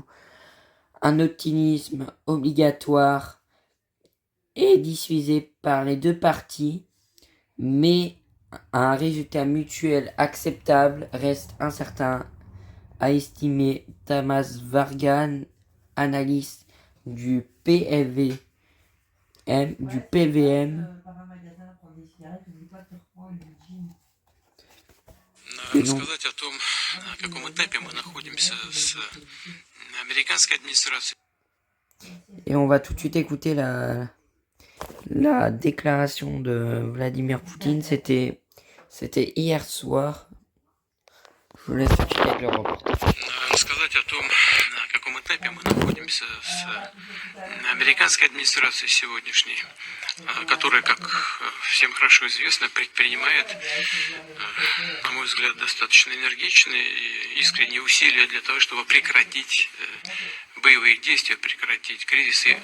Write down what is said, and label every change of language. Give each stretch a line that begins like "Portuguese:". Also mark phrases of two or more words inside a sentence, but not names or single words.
French: Un optimisme obligatoire est diffusé par les deux parties, mais un résultat mutuel acceptable reste incertain, a estimé Tamas Vargan, analyste du PVM.
Russian: Рассказать о том, на каком этапе мы находимся с американской администрацией.
French: Et on va tout de suite écouter la déclaration de Vladimir Poutine. C'était hier soir. Je vous laisse tout de suite avec le reportage.
Russian: Рассказать о том, на каком этапе мы находимся с американской администрацией сегодняшней, которая, как всем хорошо известно, предпринимает, на мой взгляд, достаточно энергичные и искренние усилия для того, чтобы прекратить боевые действия прекратить, кризис и